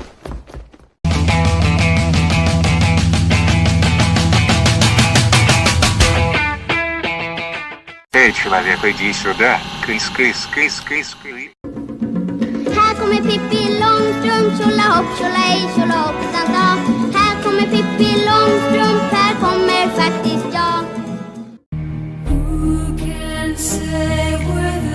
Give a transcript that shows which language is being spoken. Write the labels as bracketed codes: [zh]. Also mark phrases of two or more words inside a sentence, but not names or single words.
[ru] Эй, человек, иди сюда. Кыс, кыс, кыс, кыс, кыс. [sv] Här kommer Pippi Långstrump, tjolahopp, tjolahej, tjolahoppsan dag. Här kommer Pippi Långstrump, här kommer faktiskt jag. [en] Who can say where